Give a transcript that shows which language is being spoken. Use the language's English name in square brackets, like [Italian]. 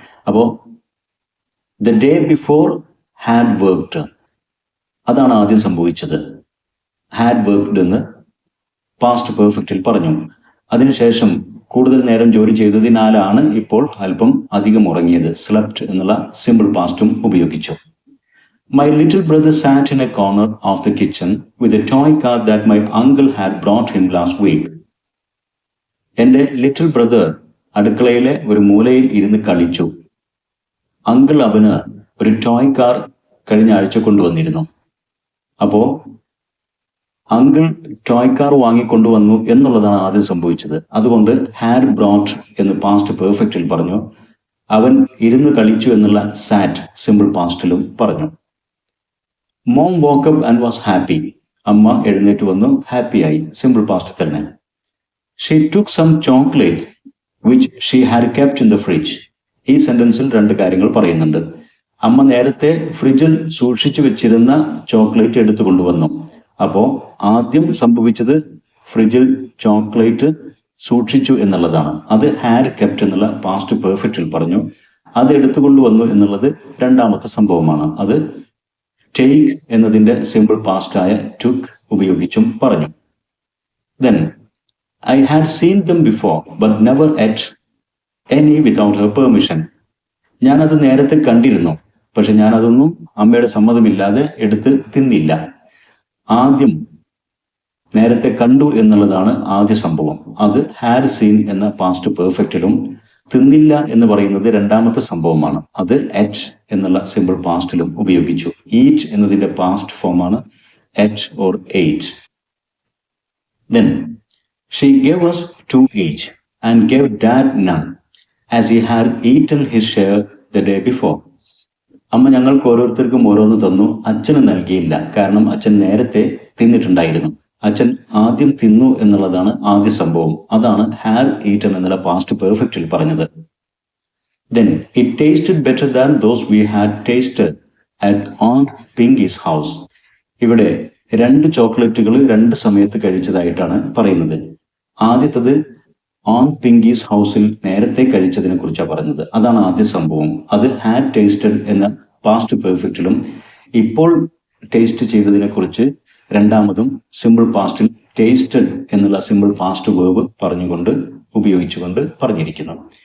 [Malayalam] അപ്പോൾ [English] the day before had worked, [Malayalam] അതാണ് ആദ്യം സംഭവിച്ചത്. ഹാഡ് വർക്ക്ഡ് എന്ന് പാസ്റ്റ് പെർഫെക്റ്റിൽ പറഞ്ഞു. അതിനുശേഷം കൂടുതൽ നേരം ജോലി ചെയ്തതിനാലാണ് ഇപ്പോൾ അല്പം അധികം ഉറങ്ങിയത്. സ്ലെപ്റ്റ് എന്നുള്ള സിമ്പിൾ പാസ്റ്റും ഉപയോഗിച്ചു. [English] My little brother sat in a corner of the kitchen with a toy car that my uncle had brought him last week. [Malayalam] എൻ്റെ ലിറ്റിൽ ബ്രദർ അടുക്കളയിലെ ഒരു മൂലയിൽ ഇരുന്ന് കളിച്ചു. അങ്കിൾ അവന് ഒരു ടോയ് കാർ കഴിഞ്ഞ ആഴ്ച കൊണ്ടുവന്നിരുന്നു. അപ്പോൾ അങ്കിൾ ടോയ് കാർ വാങ്ങിക്കൊണ്ടുവന്നു എന്നുള്ളതാണ് ആദ്യം സംഭവിച്ചത്. അതുകൊണ്ട് ഹാഡ് ബ്രോട്ട് എന്ന് പാസ്റ്റ് പെർഫെക്റ്റിൽ പറഞ്ഞു. അവൻ ഇരുന്ന് കളിച്ചു എന്നുള്ള സാറ്റ് സിമ്പിൾ പാസ്റ്റിലും പറഞ്ഞു. [English] Mom woke up and was happy. [Malayalam] അമ്മ എഴുന്നേറ്റ് വന്നു, ഹാപ്പിയായി, സിമ്പിൾ പാസ്റ്റ് തന്നെ. [English] She took some chocolate which she had kept in the fridge. [Malayalam] ഈ സെന്റൻസിൽ രണ്ട് കാര്യങ്ങൾ പറയുന്നുണ്ട്. അമ്മ നേരത്തെ ഫ്രിഡ്ജിൽ സൂക്ഷിച്ചു വെച്ചിരുന്ന ചോക്ലേറ്റ് എടുത്തു കൊണ്ടുവന്നു. അപ്പോൾ ആദ്യം സംഭവിച്ചത് ഫ്രിഡ്ജിൽ ചോക്ലേറ്റ് സൂക്ഷിച്ചു എന്നുള്ളതാണ്. അത് ഹാഡ് കെപ്റ്റ് എന്നുള്ള പാസ്റ്റ് പെർഫെക്റ്റിൽ പറഞ്ഞു. അത് എടുത്തുകൊണ്ടുവന്നു എന്നുള്ളത് രണ്ടാമത്തെ സംഭവമാണ്. അത് ടേക്ക് എന്നതിന്റെ സിമ്പിൾ പാസ്റ്റായ ടുക്ക് ഉപയോഗിച്ചും പറഞ്ഞു. [English] Then I had seen them before but never ate any without her permission. [Malayalam] ഞാനത് നേരത്തെ കണ്ടിരുന്നു, പക്ഷെ ഞാനതൊന്നും അമ്മയുടെ സമ്മതമില്ലാതെ എടുത്ത് തിന്നില്ല. ആദ്യം നേരത്തെ കണ്ടു എന്നുള്ളതാണ് ആദ്യ സംഭവം. അത് ഹാഡ് സീൻ എന്ന പാസ്റ്റ് പെർഫെക്റ്റിലും തിന്നില്ല എന്ന് പറയുന്നത് രണ്ടാമത്തെ സംഭവമാണ്. അത് എറ്റ് എന്നുള്ള സിമ്പിൾ പാസ്റ്റിലും ഉപയോഗിച്ചു. ഈറ്റ് എന്നതിന്റെ പാസ്റ്റ് ഫോമാണ് at or eight. [English] Then she gave us 2 each and gave dad none as he had eaten his share the day before. [Malayalam] അമ്മ ഞങ്ങൾക്ക് ഓരോരുത്തർക്കും ഓരോന്ന് തന്നു, അച്ഛന് നൽകിയില്ല, കാരണം അച്ഛൻ നേരത്തെ തിന്നിട്ടുണ്ടായിരുന്നു. അച്ഛൻ ആദ്യം തിന്നു എന്നുള്ളതാണ് ആദ്യ സംഭവം. അതാണ് ഹാഡ് ഈറ്റൻ എന്നുള്ള പാസ്റ്റ് പെർഫെക്റ്റിൽ പറഞ്ഞത്. [English] Then it tasted better than those we had tasted at Aunt Pinky's house. [Malayalam] ഇവിടെ രണ്ട് ചോക്ലേറ്റുകൾ രണ്ട് സമയത്ത് കഴിച്ചതായിട്ടാണ് പറയുന്നത്. ആദ്യത്തത് ഓൺ പിങ്കീസ് ഹൗസിൽ നേരത്തെ കഴിച്ചതിനെ കുറിച്ചാണ് പറഞ്ഞത്. അതാണ് ആദ്യ സംഭവം. അത് ഹാഡ് ടേസ്റ്റഡ് എന്ന പാസ്റ്റ് പെർഫെക്റ്റിലും ഇപ്പോൾ ടേസ്റ്റ് ചെയ്തതിനെ കുറിച്ച് രണ്ടാമതും സിമ്പിൾ പാസ്റ്റിൽ ടേസ്റ്റഡ് എന്നുള്ള സിമ്പിൾ പാസ്റ്റ് വേർബ് പറഞ്ഞുകൊണ്ട് ഉപയോഗിച്ചുകൊണ്ട് പറഞ്ഞിരിക്കുന്നു.